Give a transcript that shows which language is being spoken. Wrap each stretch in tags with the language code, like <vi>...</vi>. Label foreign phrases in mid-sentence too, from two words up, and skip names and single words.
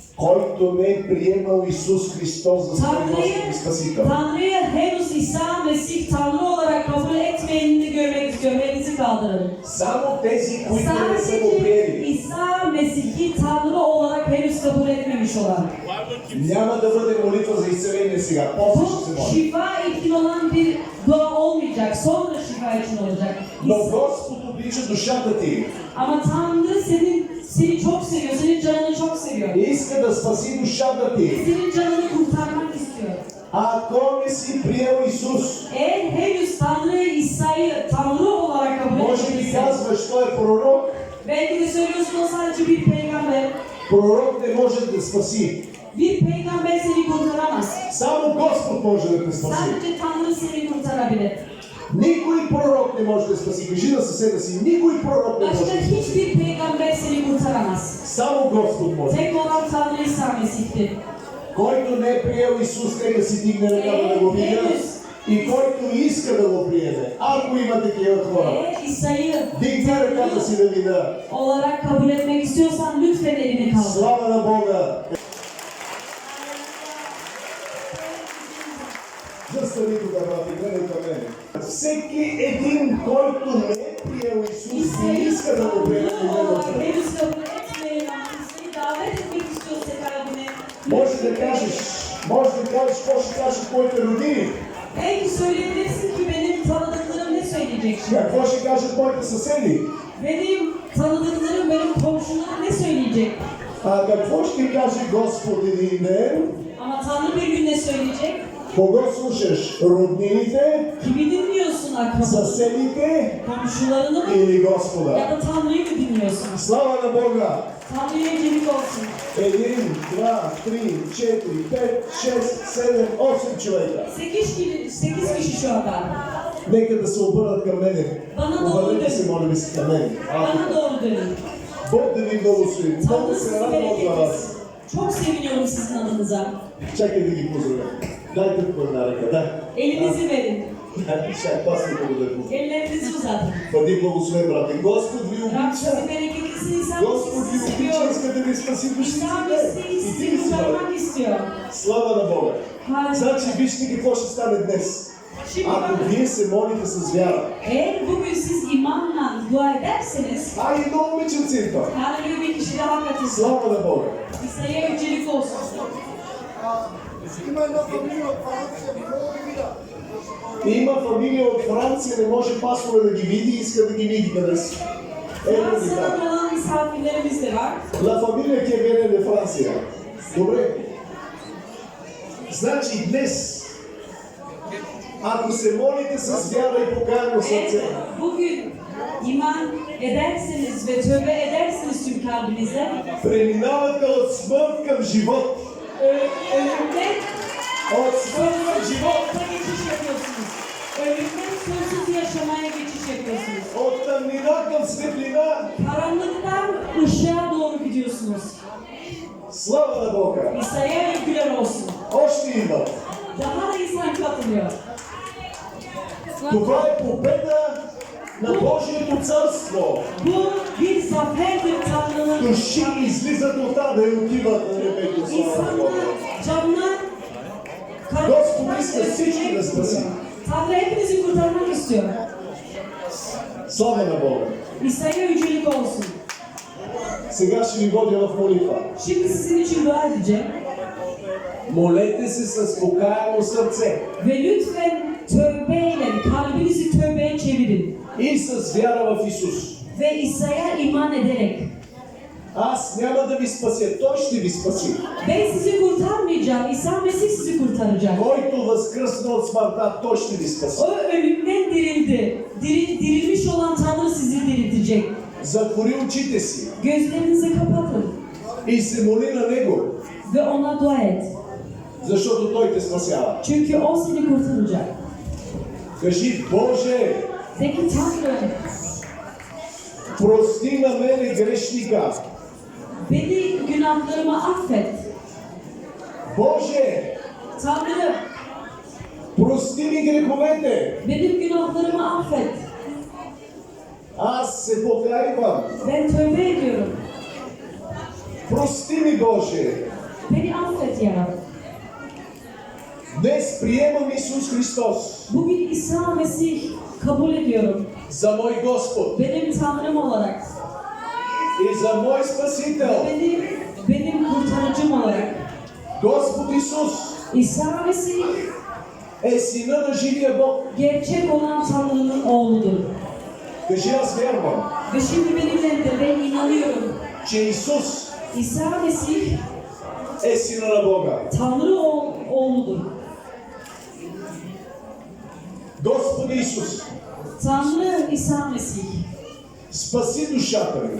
<bg>който не е приемал Исус Христос за свой Господ и Спасител.</bg> <tr>Tanrı'yı henüz İsa Mesih Tanrı olarak kabul etmeyenini görmek istiyorum. Elinizi kaldırın.</tr> <bg>Само тези, които не са го</bg> <tr>Sadece</tr> <bg>приели.</bg> <tr>İsa Mesih'i Tanrı olarak henüz kabul etmemiş olan.</tr> <bg>Няма да бъде молитва за изцеление сега. После ще се</bg> <tr>Bu</tr> <bg>моли.</bg> <tr>şifa için olan bir dua olmayacak. Sonra şifa için olacak.</tr> <bg>Но Господ облича душата ти.</bg> <tr>Ama Tanrı seni çok seviyor. Senin canını çok seviyor.</tr> <bg>И иска да спаси душата ти.</bg> <tr>Senin canını kurtarmak istiyor.</tr> <bg>Ако не си приел Исус,</bg> <tr>Eğer henüz Tanrı İsa'yı Tanrı olarak kabul</tr> <bg>може би</bg> <tr>etmediysen,</tr> <bg>казваш, той е пророк.</bg> <tr>belki de söylüyorsun o sadece bir peygamber.</tr> <bg>Пророк не може да спаси.</bg> <tr>Bir peygamber seni kurtaramaz.</tr> <bg>Само Господ може да те спаси.</bg> <tr>Sadece Tanrı seni kurtarabilir.</tr> <bg>Никой пророк не може да спаси. Кажи на съседа си, никой пророк не може</bg> <tr>Başka</tr> <bg>да спаси.</bg> <tr>hiçbir peygamber seni kurtaramaz.</tr> <bg>Само Господ може.</bg> <tr>Tek olan Tanrı İsa Mesih'tir.</tr> <bg>Който не е приел Исус, нека си дигне ръката да го видя. И който иска да го приеме, ако има такива хора,</bg> <tr>Eğer İsa'yı</tr> <bg>дигне ръката си да видя.</bg> <tr>olarak kabul etmek istiyorsan lütfen elini kaldır.</tr> <bg>Слава на Бога! Застани тук, брат, и гледай към мене. Всеки един, който не е приел Исус и</bg> <tr>İsa'yı</tr> <bg>иска да го приеме,</bg> <tr>Tanrı</tr> <bg>да го</bg> <tr>olarak</tr> <bg>приеме.</bg> <tr>henüz kabul etmeyen İsa'yı davet etmek istiyorsa kalbine.</tr> <bg>Може да кажеш какво ще кажеш твоите родини,</bg> <tr>Belki söyleyebilirsin ki benim tanıdıklarım ne söyleyecek şimdi?</tr> <bg>какво ще кажат твоите съседи,</bg> <tr>Benim tanıdıklarım, benim komşularım ne söyleyecek?</tr> <bg>а какво ще каже Господ един ден,</bg> <tr>Ama Tanrı bir gün ne söyleyecek?</tr> <bg>кого слушаш, роднините,</bg> <tr>Kimi dinliyorsun akrabaları?</tr> <bg>съседите</bg> <tr>Komşularını mı?</tr> <bg>или</bg> <tr>Ya</tr> <bg>Господа.</bg> <tr>da Tanrı'yı mı dinliyorsun?</tr> <bg>Слава на Бога!</bg> <tr>Tanrı'ya yücelik olsun.</tr> <bg>1, 2, 3, 4, 5, 6, 7, 8 човека.</bg> <tr>8 kişi şu anda.</tr> <bg>Нека да се обърнат към мене.</bg> <tr>Bana da</tr> <bg>Обърнете дойде. се, моля ви се, към мене.</bg> <tr>Bana doğru dönün.</tr> <bg>Бог да ви благослови. Много</bg> <tr>Tanrı</tr> <bg>се</bg> <tr>sizi</tr> <bg>радвам от</bg> <tr>bereket</tr> <bg>вас.</bg> <tr>etsin. Çok seviniyorum sizin adınıza.</tr> <bg>Чакай да ги поздравя. Дайте по една ръка, да.</bg> <tr>Elinizi verin.</tr> <bg>Чакай, пас ми благодаря.</bg> <tr>Ellerinizi uzatın.</tr> <bg>Бъди благословен, брате. Господ ви</bg> <tr>Rab sizi</tr> <bg>обича.</bg> <tr>bereketlisin. İsa</tr> <bg>Господ ви</bg> <tr>sizi</tr> <bg>обича,</bg> <tr>seviyor.</tr> <bg>иска да ви спаси душите.</bg> <tr>İsa</tr> <bg>И</bg> <tr>sizi</tr> <bg>ти ли си, брате?</bg> <tr>kurtarmak istiyor.</tr> <bg>Слава на Бога.</bg> <tr>Harika.</tr> <bg>Значи, вижте какво ще стане днес.</bg> <tr>Şimdi</tr> <bg>Ако</bg> <tr>bakın.</tr> <bg>вие се молите с вяра.</bg> <tr>Eğer bugün siz imanla dua ederseniz,</tr> <bg>Ай, много обичам църква.</bg> <tr>Tanrı'ya bir kişi daha katılsın.</tr> <bg>Слава на Бога.</bg> <tr>İsa'ya yücelik olsun.</tr> <bg>Има една фамилия от Франция, не мога да видя. Има фамилия от Франция, не може пастора да ги види, иска да ги види къде са. Ето ги</bg> <tr>Fransa'dan</tr> <bg>там.</bg> <tr>olan misafirlerimiz de var.</tr> <es>La familia que viene de Francia.</es> <bg>Добре. Значи днес, ако се молите с вяра и покаяно сърце,</bg> <tr>Eğer bugün iman ederseniz ve tövbe ederseniz tüm kalbinizle,</tr> <bg>преминавате от смърт към живот.</bg> <tr>ölümden</tr> <bg>От смърт към живот.</bg> <tr>sonsuzluğa geçiş yapıyorsunuz. Ölümden sonsuz yaşamaya geçiş yapıyorsunuz.</tr> <bg>От тъмнина към светлина.</bg> <tr>Karanlıktan ışığa doğru gidiyorsunuz.</tr> <bg>Слава на Бога.</bg> <tr>İsa'ya övgüler olsun.</tr> <bg>Още идват.</bg> <tr>Daha da insan katılıyor.</tr> <bg>Това е победа на Божието царство.</bg> <tr>Bu bir zaferdir Tanrı'nın.</tr> <bg>Души излизат от ада и отиват на небето. Слава на Бога.</bg> <tr>İnsanlar, canlar,</tr> <bg>Господ иска всички да спаси.</bg> <tr>Tanrı hepinizi kurtarmak istiyor.</tr> <bg>Слава на Бога.</bg> <tr>İsa'ya yücelik olsun.</tr> <bg>Сега ще ви водя в молитва.</bg> <tr>Şimdi sizin için dua edeceğim.</tr> <bg>Молете се с покаяно сърце</bg> <tr>Ve lütfen tövbeyle, kalbinizi tövbeye çevirin.</tr> <bg>и с вяра в Исус.</bg> <tr>Ve İsa'ya iman ederek.</tr> <bg>Аз няма да ви спася, Той ще ви спаси.</bg> <tr>Ben sizi kurtarmayacağım, İsa Mesih sizi kurtaracak.</tr> <bg>Който възкръсна от смъртта, Той ще ви спаси.</bg> <tr>O ölümden dirildi. Dirilmiş olan Tanrı sizi diriltecek.</tr> <bg>Затвори очите си</bg> <tr>Gözlerinizi kapatın</tr> <bg>и се моли на Него,</bg> <tr>ve ona dua et.</tr> <bg>защото Той те спасява.</bg> <tr>Çünkü o seni kurtaracak.</tr> <bg>Кажи, Боже,</bg> <tr>De ki Tanrım,</tr> <bg>прости на мене грешника.</bg> <tr>beni günahlarımı affet.</tr> <bg>Боже,</bg> <tr>Tanrım,</tr> <bg>прости ми греховете.</bg> <tr>benim günahlarımı affet.</tr> <bg>Аз се покайвам.</bg> <tr>Ben tövbe ediyorum.</tr> <bg>Прости ми, Боже.</bg> <tr>Beni affet ya Rab.</tr> <bg>Днес приемам Исус Христос</bg> <tr>Bugün İsa Mesih kabul ediyorum.</tr> <bg>за мой Господ</bg> <tr>Benim Tanrım olarak.</tr> <bg>и за мой Спасител.</bg> <tr>Benim kurtarıcım olarak.</tr> <bg>Господ Исус</bg> <tr>İsa Mesih</tr> <bg>е Сина на живия Бог.</bg> <tr>gerçek olan Tanrı'nın oğludur.</tr> <bg>Кажи, аз вярвам,</bg> <tr>Ve şimdi benimle de ben inanıyorum.</tr> <bg>че Исус</bg> <tr>İsa Mesih</tr> <bg>е Сина на Бога.</bg> <tr>Tanrı oğludur.</tr> <bg>Господи Исус,</bg> <tr>Tanrı İsa Mesih.</tr> <bg>спаси душата ми.</bg>